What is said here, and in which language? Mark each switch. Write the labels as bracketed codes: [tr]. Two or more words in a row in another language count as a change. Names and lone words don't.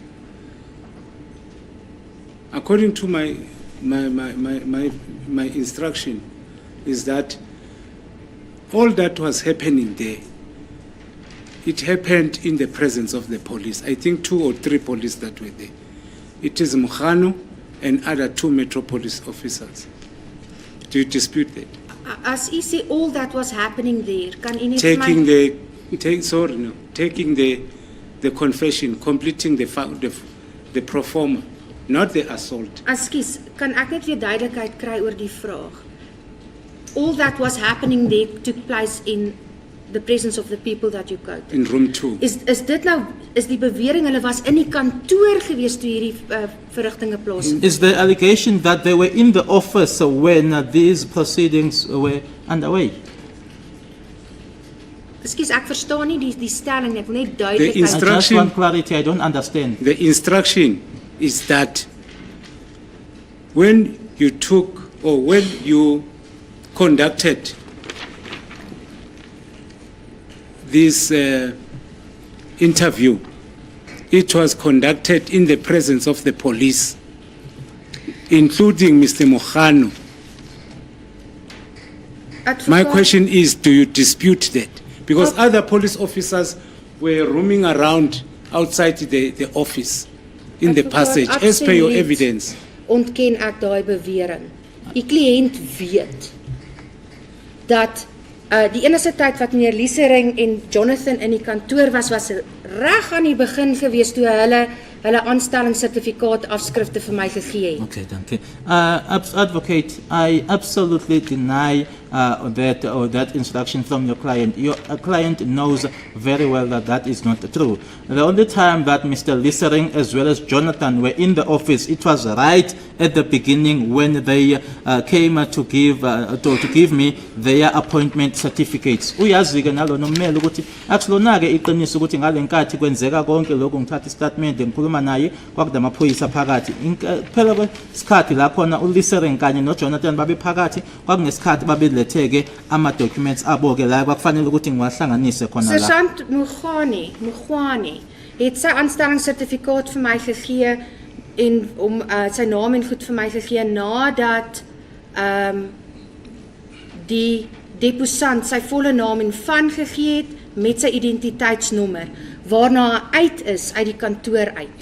[en] According to my instruction, is that all that was happening there, it happened in the presence of the police. I think 2 or 3 police that were there. It is Mkhano and other 2 Metro Police officers. Do you dispute that? [af] As u sê [en] all that was happening there, [af] kan u net [en] Taking the confession, completing the pro forma, not the assault. [af] Ekskuus, kan ek net weer duidelikheid kry oor die vraag? [en] All that was happening there took place in the presence of the people that you quoted. In room 2. [af] Is dit nou, is die bewering hulle was in die kantoor gewees toe hierdie verrigtinge plaasvind? [en] Is the allegation that they were in the office when these proceedings were underway? [af] Ekskuus, ek verstaan nie die stelling, ek wil net [en] The [af] duidelikheid. [en] I just instruction, want clarity, I don't understand. the instruction is that when you took or when you conducted this interview, it was conducted in the presence of the police, including Mr. Mkhano. My question is, do you dispute that? Because other police officers were roaming around outside the office in the passage, as per your evidence. [af] Ontken ek daai bewering. Die kliënt weet dat die enigste tyd wat meneer Liesering en Jonathan in die kantoor was reg aan die begin gewees toe hulle aanstellingssertifikaat afskrifte vir my gegee het. [en] Okay, thank you. Advocate, I absolutely deny that instruction from your client. Your client knows very well that that is not true. The only time that Mr. Liesering as well as Jonathan were in the office, it was right at the beginning when they came to give me their appointment certificates. [zu] Uyazi-ke nalo nomele ukuthi akulona-ke iqiniso ukuthi ngale nkathi kwenzeka konke lokhu ngithatha istatement ngikhuluma naye kwakude amaphoyisa phakathi. Phela kwesikhathi la khona uLiesering kanye noJonathan babe phakathi kwakungesikhathi babeletheke ama-documents abo-ke la kwakufanele ukuthi ngiwahlanganise khona la. [af] Sergeant Mugwani het sy aanstellingssertifikaat vir my gegee en sy naam en goed vir my gegee nadat die deposant sy volle naam en van gegee het met sy identiteitsnommer waarna hy uit is uit die kantoor uit.